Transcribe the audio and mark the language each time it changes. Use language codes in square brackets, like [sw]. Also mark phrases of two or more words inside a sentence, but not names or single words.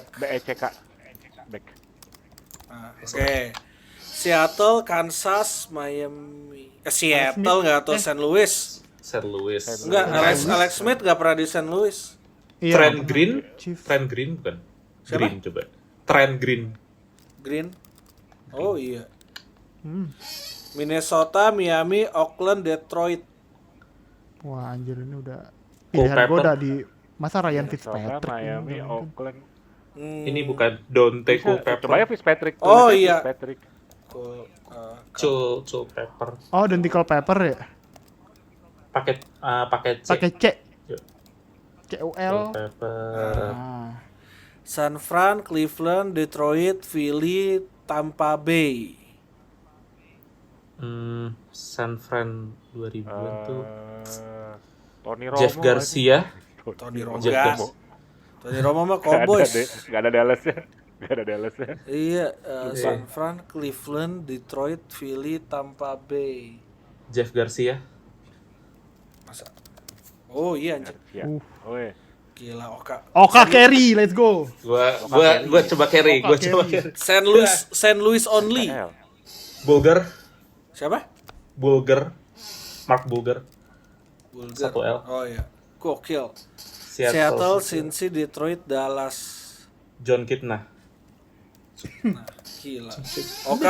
[en] BECK. Back. [id] Nah, oke. Seattle, Kansas, Miami. Seattle nggak atau St. Louis? St. Louis. Enggak, Alex Smith nggak pernah di St. Louis. Iya, Trent Green, Chief. Trent Green bukan? Siapa? Green coba. Trent Green. Green. Oh iya. Hmm. Minnesota, Miami, Oakland, Detroit. Wah anjir ini udah Cole pilihan gue Pepper. udah di masa Ryan Minnesota, Fitzpatrick Miami, ini udah mungkin. Oakland. Ini bukan Dante Bisa, Culpepper. coba ya Fitzpatrick. Oh, tulisnya iya. Fitzpatrick. Culpepper. Oh Dentical Pepper ya? Pakai C. Pakai C. Yuk. CUL. Culpepper. Nah, San Fran, Cleveland, Detroit, Philly, Tampa Bay. San Fran 2000-an tuh. Tony Romo. Jeff Garcia. Tony Romo. Jeff Gas. Garcia. Tony Romo mah Gak ada, Cowboys. gak ada Dallas-nya. Gak ada Dallas-nya. Iya, San Fran, Cleveland, Detroit, Philly, Tampa Bay. Jeff Garcia. Masa? Oh iya anjir. Ya. Oke. Gila Oka. [en] Oka Carey, let's go. [id] Gua coba carry. Oka Gua coba Carey. carry. [en] St. Louis only. [id] KL. Bulger. Siapa? Bulger. Mark Bulger. Bulgar. 1L. Oh iya. Gokil. Seattle, Cincy, Detroit, Dallas. John Kitna. Nah, gila. Oka